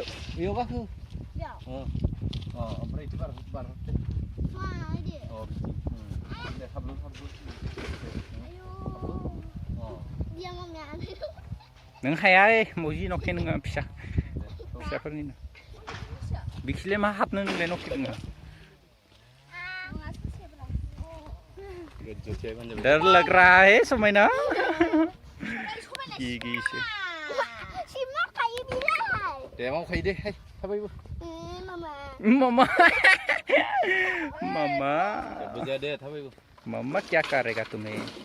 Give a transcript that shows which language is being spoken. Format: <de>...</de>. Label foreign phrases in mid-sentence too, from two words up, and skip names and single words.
<brx>बेयाव गाखो ओमफ्राय इदि बारहरदो नों हाया मजि न'खे नोङो फिसाफोरनिनो बिखिलाय मा हाबनो नोंलाय न'खे नोङो</brx> <hi>डर लग रहा है</hi> <brx>समायना गिगिसो दे मावखायो दे हाय थाबायबो मामा मामा बुजा दे थाबायबो</brx> <hi>मामा क्या करेगा तुम्हें</hi>